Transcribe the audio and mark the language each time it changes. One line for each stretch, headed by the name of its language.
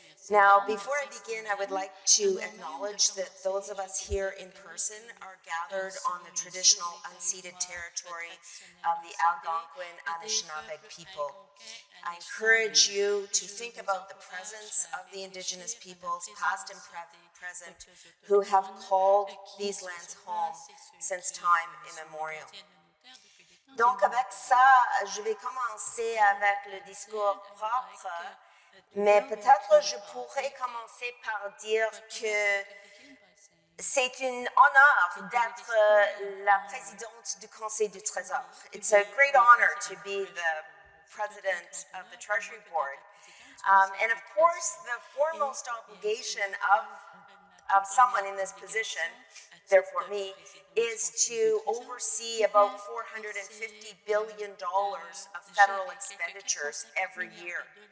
English: Now, before I begin, I would like to acknowledge that those of us here in person are gathered on the traditional unceded territory of the Algonquin Anishinaabe people. I encourage you to think about the presence of the Indigenous peoples, past and present, who have called these lands home since time immemorial.
French: Donc avec ça, je vais commencer avec le discours propre, mais peut-être je pourrais commencer par dire que c'est un honneur d'être la présidente du Conseil du Trésor.
English: It's a great honor to be the president of the Treasury Board. And of course, the foremost obligation of someone in this position, therefore me, is to oversee about $450 billion of federal expenditures every year.